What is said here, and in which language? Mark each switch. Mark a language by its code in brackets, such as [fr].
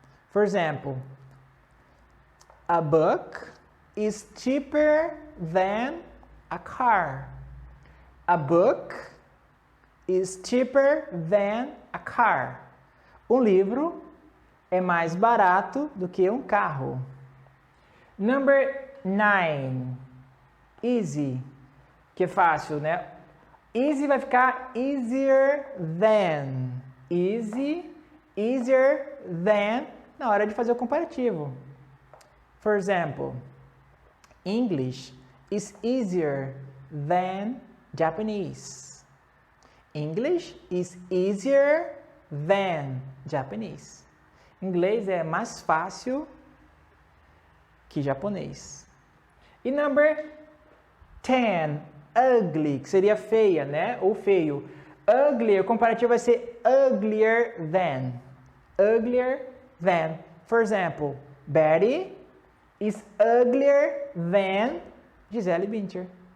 [en] For example, a book is cheaper than a car. A book is cheaper than a car. [pt] Um livro é mais barato do que um carro. [en] Number 9, [pt] easy, que é fácil, né? Easy vai ficar [en] easier than. Easy, easier than [pt] na hora de fazer o comparativo. [en] For example, English is easier than Japanese. English is easier than Japanese. [pt] Inglês é mais fácil que japonês. E [en] number 10, [pt] ugly, que seria feia, né? Ou feio. Ugly, o comparativo vai ser [en] uglier than. Uglier than. For example, Betty is uglier than Gisele Bündchen.